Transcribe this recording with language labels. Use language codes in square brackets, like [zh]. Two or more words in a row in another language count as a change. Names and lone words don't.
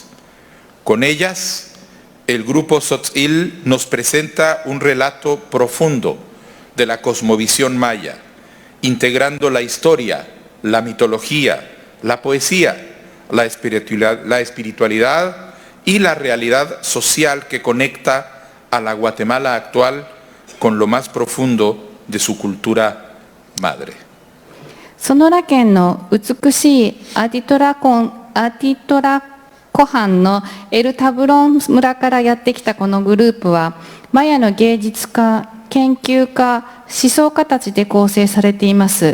[es] Con ellas, el grupo Tzotzil nos presenta un relato profundo de la cosmovisión maya, integrando la historia, la mitología, la poesía, la espiritualidad y la realidad social que conecta a la Guatemala actual con lo más profundo de su cultura madre. [ja] ソノラ県の美しいアティトラ湖畔のエルタブロン村からやってきたこのグループは、マヤの芸術家、研究家、思想家たちで構成されています。